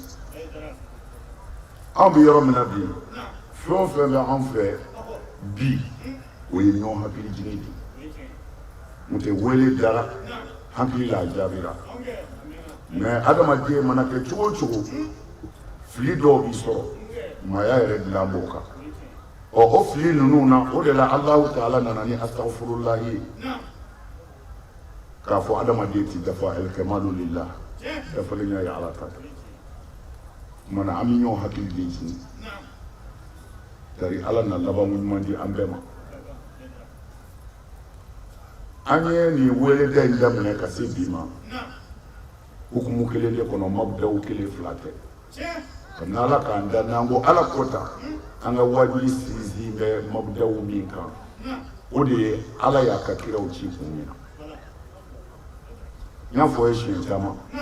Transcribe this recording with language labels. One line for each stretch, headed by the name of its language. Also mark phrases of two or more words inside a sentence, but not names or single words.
Bambara: an bɛ yɔrɔ min na bi fɛn o fɛn bɛ an fɛ bi o ye ɲɔgɔn hakili jigin de n'o tɛ wele dara hakili la a jaabira mɛ adamaden mana kɛ cogo o cogo fili dɔw b'i sɔrɔ maaya yɛrɛ dilan b'o kan o fili ninnu na o de la Alahu Taala nana ni astaghfirullah ye k'a fɔ adamaden ti dafa
Arabic: الكمال لله
Bambara: dafalen ya ye ala ta mana an bɛ ɲɔgɔn hakili de jigin tari ala na laban ɲuman di an bɛɛ ma an ye nin weleda in daminɛ ka se bi ma hukumu kelen de kɔnɔ mabdaw kelen fila tɛ ka n'ala k'an da n'an ko ala kota an ka wajibi sinsin bɛ mabdaw min kan o de ye ala y'a ka kiraw ci kun min na n y'a fɔ ye siɲɛ caman